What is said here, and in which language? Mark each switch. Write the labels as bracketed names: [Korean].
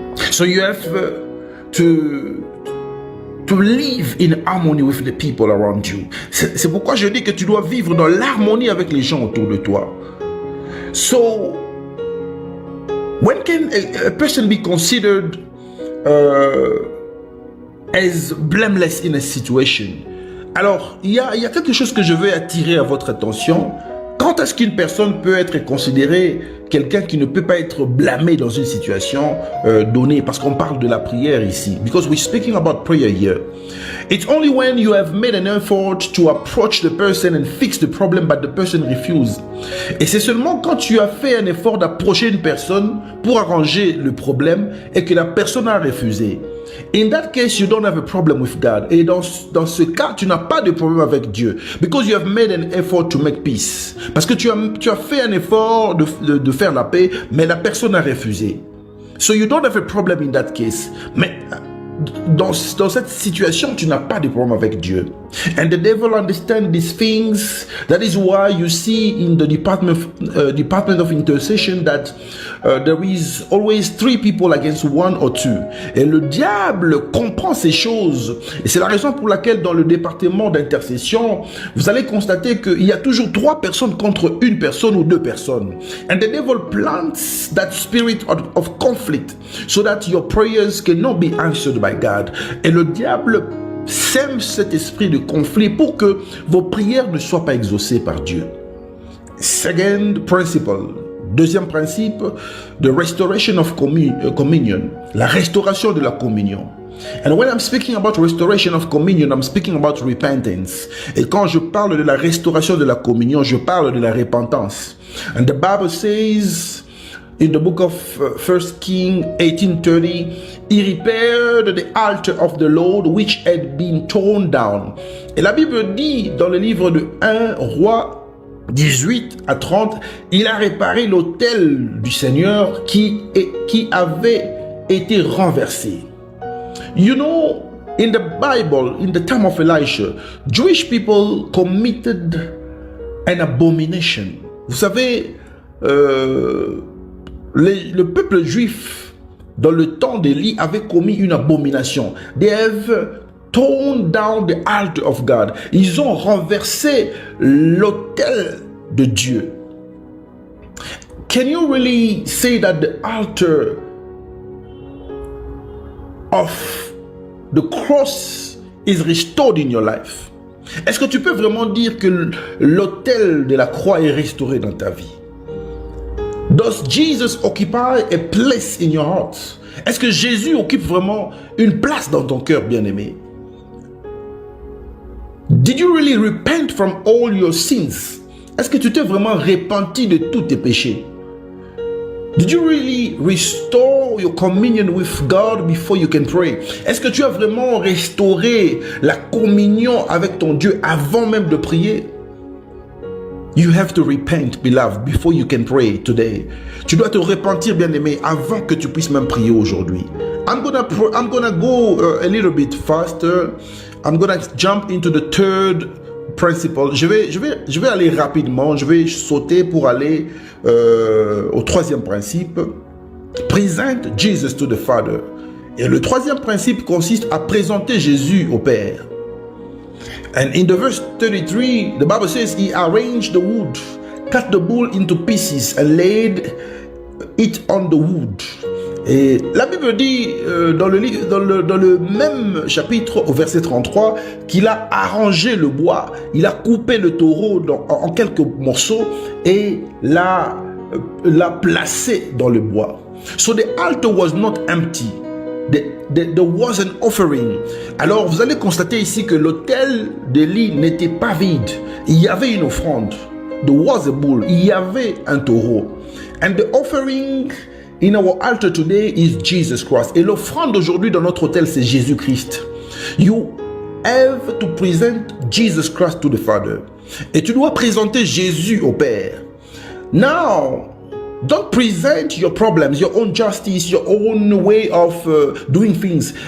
[English] So you have to live in harmony with the people around you. [French] C'est pourquoi je dis que tu dois vivre dans l'harmonie avec les gens autour de toi. [English] So, when can a person be considered as blameless in a situation? [French] Alors, il y a quelque chose que je veux attirer à votre attention. Quand est-ce qu'une personne peut être considérée quelqu'un qui ne peut pas être blâmé dans une situation donnée? Parce qu'on parle de la prière ici. [English] Because we're speaking about prayer here. It's only when you have made an effort to approach the person and fix the problem, but the person refuses. [French] Et c'est seulement quand tu as fait un effort d'approcher une personne pour arranger le problème et que la personne a refusé. [English] In that case, you don't have a problem with God. [French] Et dans ce cas, tu n'as pas de problème avec Dieu. [English] Because you have made an effort to make peace. [French] Parce que tu as fait un effort de faire la paix, mais la personne a refusé. [English] So you don't have a problem in that case. [French] Mais dans cette situation, tu n'as pas de problème avec Dieu. [English] And the devil understands these things. That is why you see in the department of intercession that there is always 3 people against 1 or 2. [French] Et le diable comprend ces choses. Et c'est la raison pour laquelle dans le département d'intercession, vous allez constater qu'il y a toujours 3 personnes contre 1 personne ou 2 personnes. [English] And the devil plants that spirit of conflict so that your prayers cannot be answered by God. [French] Et le diable sème cet esprit de conflit pour que vos prières ne soient pas exaucées par Dieu. [English] Second principle. [French] Deuxième principe, [English] the restoration of communion. [French] La restauration de la communion. [English] And when I'm speaking about restoration of communion, I'm speaking about repentance. [French] Et quand je parle de la restauration de la communion, je parle de la repentance. [English] And the Bible says in the book of 1 Kings 18:30, he repaired the altar of the Lord which had been torn down. [French] Et la Bible dit dans le livre de 1 Roi 18 à 30, il a réparé l'autel du Seigneur qui avait été renversé. [English] You know, in the Bible, in the time of Elisha, Jewish people committed an abomination. [French] Vous savez, le peuple juif, dans le temps d'Élie, avait commis une abomination. [English] They have torn down the altar of God. [French] Ils ont renversé l'autel de Dieu. [English] Can you really say that the altar of the cross is restored in your life? [French] Est-ce que tu peux vraiment dire que l'autel de la croix est restauré dans ta vie? [English] Does Jesus occupy a place in your heart? [French] Est-ce que Jésus occupe vraiment une place dans ton cœur, bien-aimé? [English] Did you really repent from all your sins? [French] Est-ce que tu t'es vraiment repenti de tous tes péchés? [English] Did you really restore your communion with God before you can pray? [French] Est-ce que tu as vraiment restauré la communion avec ton Dieu avant même de prier? [English] You have to repent, beloved, before you can pray today. [French] Tu dois te repentir, bien-aimé, avant que tu puisses même prier aujourd'hui. [English] I'm gonna go a little bit faster. I'm gonna jump into the third principle. [French] Je vais aller rapidement. Je vais sauter pour aller au troisième principe. [English] Present Jesus to the Father. [French] Et le troisième principe consiste à présenter Jésus au Père. [English] And in the verse 33, the Bible says, he arranged the wood, cut the bull into pieces and laid it on the wood. [French] Et la Bible dit dans le même chapitre au verset 33 qu'il a arrangé le bois, il a coupé le taureau en quelques morceaux et l'a l'a placé dans le bois. [English] So the altar was not empty. There was an offering. [French] Alors vous allez constater ici que l'autel d'Élie n'était pas vide. Il y avait une offrande. [English] There was a bull. [French] Il y avait un taureau. [English] And the offering in our altar today is Jesus Christ. [French] Et l'offrande aujourd'hui dans notre autel, c'est Jésus-Christ. [English] You have to present Jesus Christ to the Father. [French] Et tu dois présenter Jésus au Père. [English] Now, don't present your problems, your own justice, your own way of doing things.